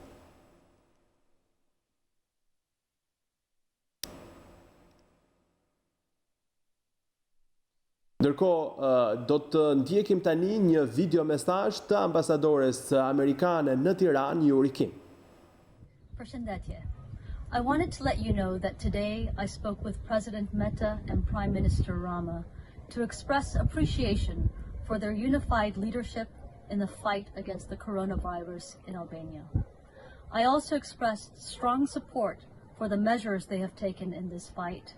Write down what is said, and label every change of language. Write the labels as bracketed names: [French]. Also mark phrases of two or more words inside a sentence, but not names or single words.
[Albanian] Ndërkohë, do të ndjekim tani një video mesazh të ambasadores amerikane në Tiranë, Yuri Kim. Përshëndetje. [English] I wanted to let you know that today I spoke with President Metta and Prime Minister Rama to express appreciation for their unified leadership in the fight against the coronavirus in Albania. I also expressed strong support for the measures they have taken in this fight.